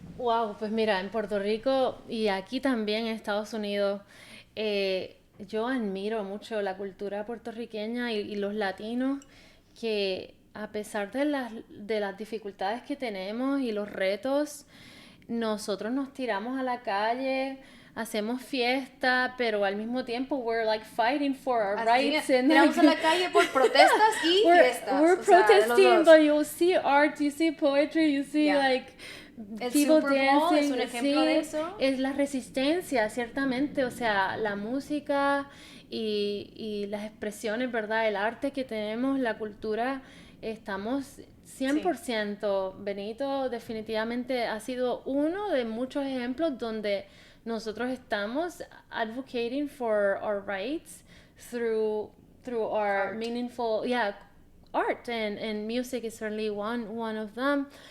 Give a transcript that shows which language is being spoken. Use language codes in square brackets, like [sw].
[es] Wow, pues mira, en Puerto Rico y aquí también en Estados Unidos, yo admiro mucho la cultura puertorriqueña y los latinos, que a pesar de las dificultades que tenemos y los retos, nosotros nos tiramos a la calle, hacemos fiesta, pero al mismo tiempo [en] we're like fighting for our rights. [es] Tiramos a la calle por protestas y fiestas. [en] We're protesting, but you see art, you see poetry, you see like people dancing. [es] Es un ejemplo de eso. Es la resistencia, ciertamente. O sea, la música y las expresiones, ¿verdad? El arte que tenemos, la cultura, estamos 100%. Benito definitivamente ha sido uno de muchos ejemplos donde nosotros estamos [en] advocating for our rights through our art. Meaningful art, and music is certainly one of them.